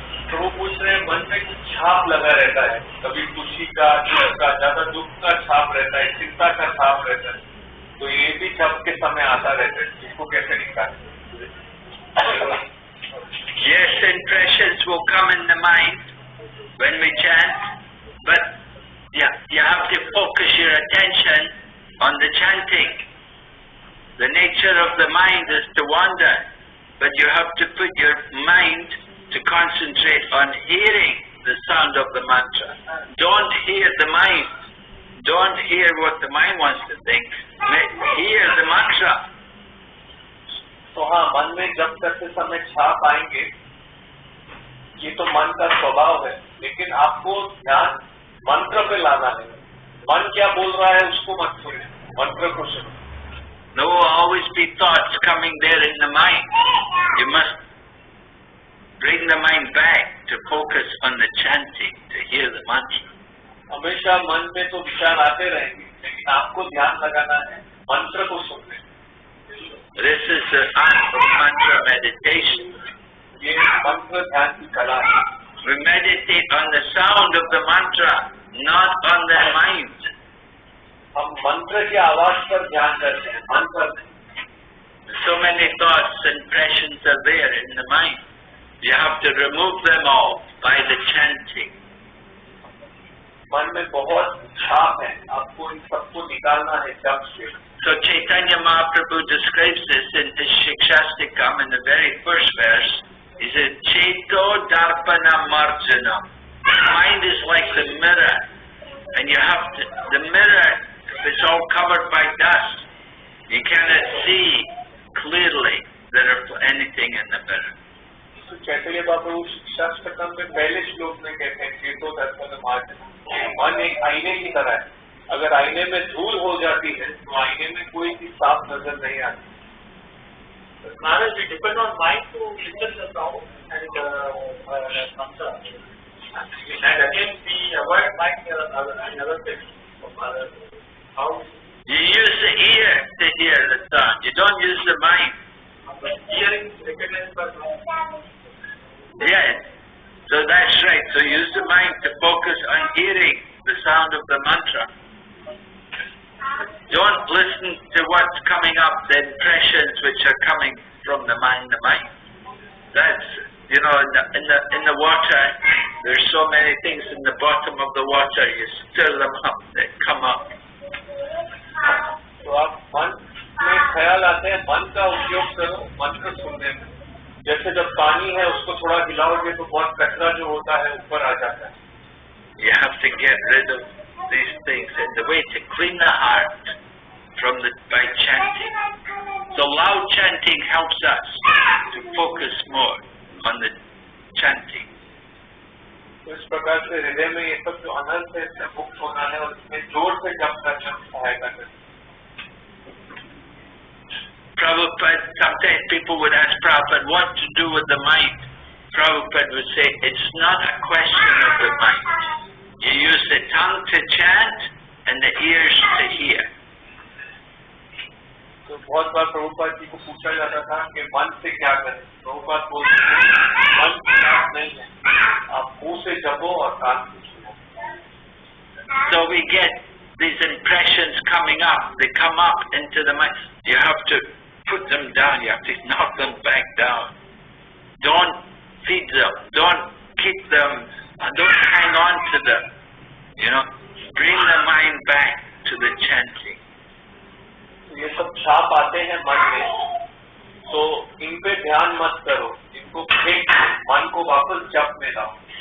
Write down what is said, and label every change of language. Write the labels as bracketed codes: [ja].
[hi] तो वो पूछ रहे हैं मन में कुछ छाप लगा रहता है, कभी खुशी का, दुख का, ज्यादा दुख का छाप रहता है, चिंता का छाप रहता है, तो ये भी छाप के समय आता रहता है, इसको कैसे निकालें? [en] Yes, impressions will come in the mind when we chant, but you have to focus your attention on the chanting. The nature of the mind is to wander, but you have to put your mind to concentrate on hearing the sound of the mantra. Don't hear the mind. Don't hear what the mind wants to think. Hear the mantra. [hi] तो हाँ, मन में जब करते समय छाप आएंगे, ये तो मन का स्वभाव है, लेकिन आपको ध्यान मंत्र पे लाना है. मन क्या बोल रहा है उसको मत सुने, मंत्र को सुनो. [en] There will always be thoughts coming there in the mind. You must bring the mind back to focus on the chanting, to hear the mantra. [hi] हमेशा मन में तो विचार आते रहेंगे, लेकिन आपको ध्यान लगाना है मंत्र को सुनने. [en] This is the art of mantra meditation. [hi] ये मंत्र ध्यान की कला है. [en] We meditate on the sound of the mantra, not on their mind. [hi] हम मंत्र की आवाज पर ध्यान करते हैं, मन पर नहीं. [en] So many thoughts and impressions are there in the mind. You have to remove them all by the chanting. [hi] मन में बहुत छाप है, आपको इन सबको निकालना है जप से. [en] So Chaitanya Mahaprabhu describes this in his Shikshastikam in the very first verse. He says, [sa] Cheto Darpana Marjana. [en] The mind is like the mirror, and you have to, the mirror, if it's all covered by dust, you cannot see clearly there is anything in the mirror. [hi] तो चैतन्य महाप्रभु शिक्षाष्टकम में पहले श्लोक में कहते हैं [sa] चेतो दर्पण मार्जन. [hi] मन एक आईने की तरह है, अगर आईने में धूल हो जाती है तो आईने में कोई भी साफ नजर नहीं आती. [en] Maharaj, we depend on mind to listen the sound and mantra. And again, we avoid mind and other things of others. How? You use the ear to hear the sound. You don't use the mind. But hearing is recognized by mind. Yes. So that's right. So use the mind to focus on hearing the sound of the mantra. Don't listen to what's coming up, the impressions which are coming from the mind. That's, you know, in the water, there's so many things in the bottom of the water. You stir them up, they come up. [hi] तो आप मन में ख्याल आते हैं, मन का उपयोग करो मंत्र सुनने में. जैसे जब पानी है उसको थोड़ा हिलाओगे तो बहुत कचरा जो होता है ऊपर आ जाता है. [en] You have to get rid of these things, and the way to clean the heart by chanting. So loud chanting helps us to focus more on the chanting. [hi] तो इस प्रकार से हृदय में ये सब जो अनर्थ है इससे मुक्त होना है और इसमें जोर से जप करना सहायता करना. [en] Prabhupada, sometimes people would ask Prabhupada what to do with the mind. Prabhupada would say, it's not a question of the mind. You use the tongue to chant and the ears to hear. [hi] तो बहुत बार प्रभुपाद जी को पूछा जाता था कि मन से क्या करें. प्रभुपाद बोलते हैं मन की बात नहीं है, आप मुंह से जपो और कान से सुनो. [en] So we get these impressions coming up. They come up into the mind. You have to put them down. You have to knock them back down. Don't feed them. Don't keep them. Don't hang on to them. You know, bring the mind back to the chanting. [hi] ये सब छाप आते हैं मन में, तो इन पे ध्यान मत करो, इनको फेंक मन को वापस जप में लाओ.